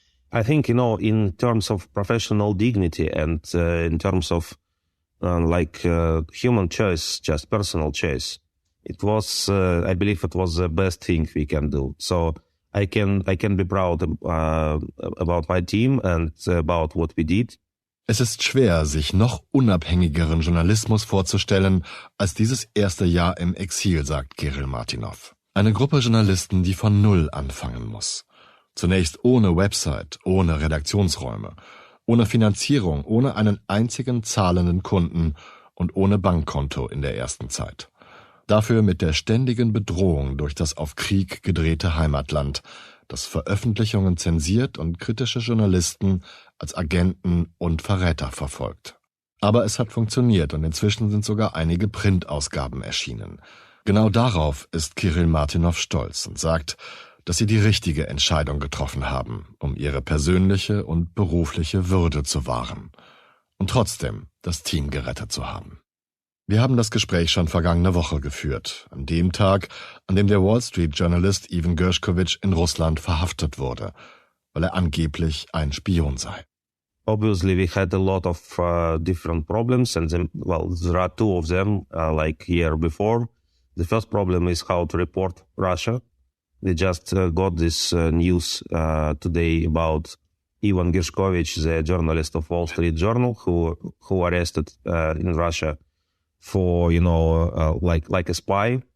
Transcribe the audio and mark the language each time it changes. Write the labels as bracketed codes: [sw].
[en] I think, in terms of professional dignity and in terms of human choice, just personal choice, it was, I believe it was the best thing we can do. So I can be proud about my team and about what we did. [de] Es ist schwer, sich noch unabhängigeren Journalismus vorzustellen als dieses erste Jahr im Exil, sagt Kirill Martynov. Eine Gruppe Journalisten, die von Null anfangen muss. Zunächst ohne Website, ohne Redaktionsräume, ohne Finanzierung, ohne einen einzigen zahlenden Kunden und ohne Bankkonto in der ersten Zeit. Dafür mit der ständigen Bedrohung durch das auf Krieg gedrehte Heimatland, das Veröffentlichungen zensiert und kritische Journalisten als Agenten und Verräter verfolgt. Aber es hat funktioniert und inzwischen sind sogar einige Printausgaben erschienen. Genau darauf ist Kirill Martynov stolz und sagt, dass sie die richtige Entscheidung getroffen haben, um ihre persönliche und berufliche Würde zu wahren und trotzdem das Team gerettet zu haben. Wir haben das Gespräch schon vergangene Woche geführt, an dem Tag, an dem der Wall Street-Journalist Evan Gershkovich in Russland verhaftet wurde, weil er angeblich ein Spion sei. [en] Obviously, we had a lot of different problems, and there are two of them, like year before. The first problem is how to report Russia. We just got this news today about Evan Gershkovich, the journalist of Wall Street Journal, who arrested in Russia for, like a spy.